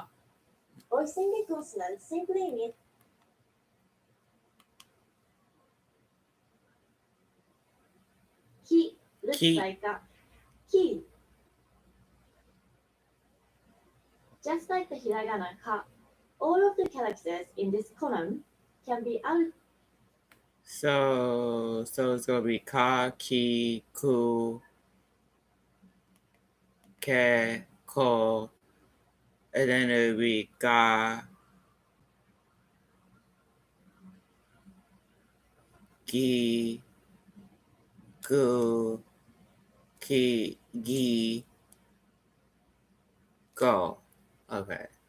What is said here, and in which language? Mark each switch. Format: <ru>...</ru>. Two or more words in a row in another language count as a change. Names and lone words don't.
<en>Voicing a consonant simply means ki looks Ki. like a ki. Just like the hiragana ka, all of the characters in this column can be out. So it's gonna be</en> <ja>ka, ki, ku, ke, ko,</ja> <en>and then it'll be</en> <ja>ga, gi, gu, ki, gi,</ja> <en>go. Okay.</en>